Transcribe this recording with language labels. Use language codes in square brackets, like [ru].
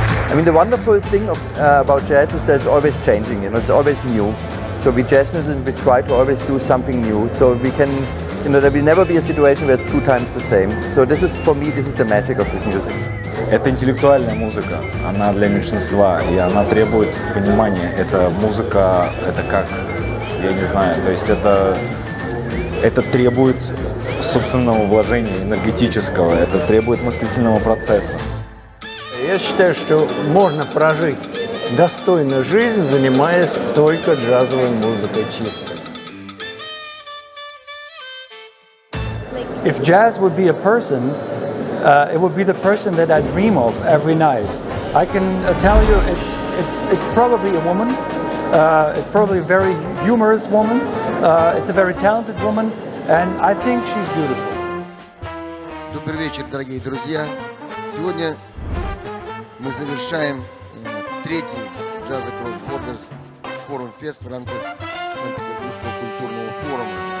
[en] I mean, the wonderful thing about jazz is that it's always changing, you know, it's always new. So we jazz musicians, we try to always do something new. So we can, you know, there will never be a situation where it's 2 times the same. So this is, for me, this is the magic of this music. [ru] Это интеллектуальная музыка, она для меньшинства, и она требует понимания. Это музыка, это как, я не знаю, то есть это требует собственного вложения энергетического, это требует мыслительного процесса. Я считаю, что можно прожить достойную жизнь, занимаясь только джазовой музыкой чистой. [en] If jazz would be a person, it would be the person that I dream of every night. I can tell you it's probably a woman. It's probably a very humorous woman. It's a very talented woman, and I think she's beautiful. [ru] Добрый вечер, дорогие друзья. Сегодня мы завершаем третий Jazz Across Borders форум-фест в рамках Санкт-Петербургского культурного форума.